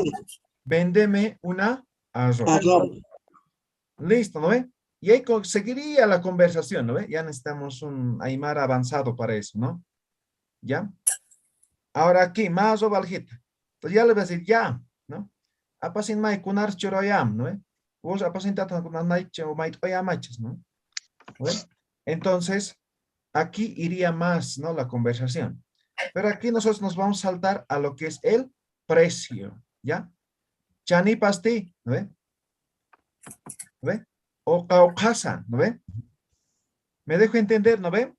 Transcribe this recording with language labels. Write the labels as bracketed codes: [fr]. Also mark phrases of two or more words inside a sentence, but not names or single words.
[es] Véndeme una arroba. Arroba. Listo, ¿no ve? Y ahí seguiría la conversación, ¿no ve? Ya necesitamos un Aymara avanzado para eso, ¿no? ¿Ya? Ahora aquí, más o baljita. Entonces ya le voy a decir, ya, ¿no? [ay] Apasin mai kunar choroyam, [es] ¿no ve? Vos [ay] apasin tatan kunar mai chomait oyamachas, [es] ¿no? ¿No ve? Entonces, aquí iría más, ¿no? La conversación. Pero aquí nosotros nos vamos a saltar a lo que es el precio, ¿ya? [ay] Chani pasti, [es] ¿no ve? ¿No ve? O caucasa, ¿no ve? ¿Me dejo entender, no ve?